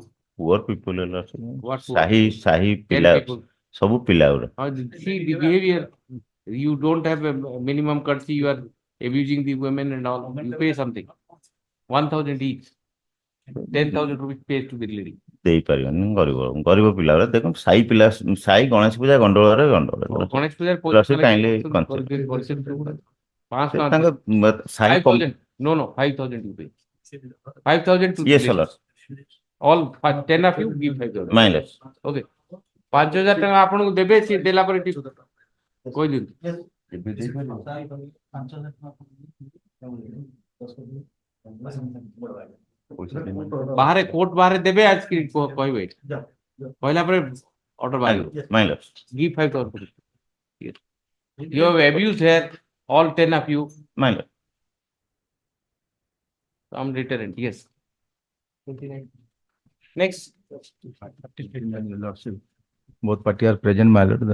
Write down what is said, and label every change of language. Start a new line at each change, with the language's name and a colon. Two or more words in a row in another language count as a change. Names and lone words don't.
English: Poor people are What poor?
Odia: Sahi 10 pila,
English: people.
Odia: ସବୁ ପିଲା.
English: See the behavior. You don't have a minimum courtesy. You are abusing the women and all. You pay something. 1,000 each. 10,000 rupees pays to the lady.
Odia: ଦେଇପାରିବନି ଗରିବ ପିଲା ଗୁରା ଦେଖ ସାହି ପିଲା ସାହି ଗଣେଶ ପୂଜା ଗଣ୍ଡଗୋଳରେ ଗଣେଶ ପୂଜା ସାହି 5,000.
English: No, 5,000 you pay. 5,000 to yes sir. All 10 of you give 5,000. Minus. Okay.
Odia: 5,000 ଟଙ୍କା ଆପଣଙ୍କୁ ଦେବେ ସେ ଦେଲା ପରେ କହିଦିଅନ୍ତୁ। ବାହାରେ କୋର୍ଟ ବାହାରେ ଦେବେ ଆଜ କହିବେ କହିଲା ପରେ ଅର୍ଡର ବାହାରିବ।
English: Give 5,000. You have abused here, all 10 of you. Some deterrent, yes. 29. Next. Both parties are present, my lord.